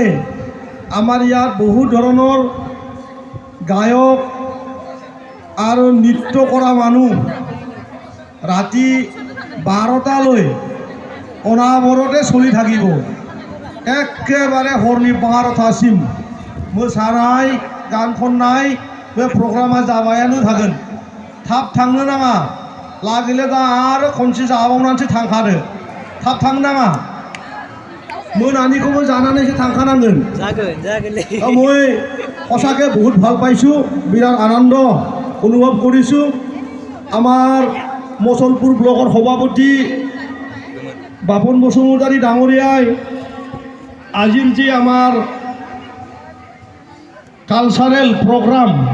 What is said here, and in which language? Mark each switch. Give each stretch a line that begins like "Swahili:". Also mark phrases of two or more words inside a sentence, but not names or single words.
Assamese: আমাৰ ইয়াত বহু ধৰণৰ গায়ক আৰু নৃত্য কৰা মানুহ ৰাতি 12টালৈ অনাবৰতে চলি থাকিব একেবাৰে
Bodo: হৰনি 12টাसिम मोसानाय गान खननाय बे प्रग्रामा जाबायानो थागोन थाब थांनो नाङा लागिले दा आरो खनसे जाबावनानैसो थांखादो थाब थांनो नाङा मोनानिखौबो जानानैसो थांखानांगोन जागोनलै
Assamese: মই সঁচাকে বহুত ভাল পাইছো বিৰাট আনন্দ অনুভৱ কৰিছো আমাৰ মছলপুৰ ব্লকৰ সভাপতি বাপন বসুমতাৰী ডাঙৰীয়াই আজিৰ যে আমাৰ
English: cultural program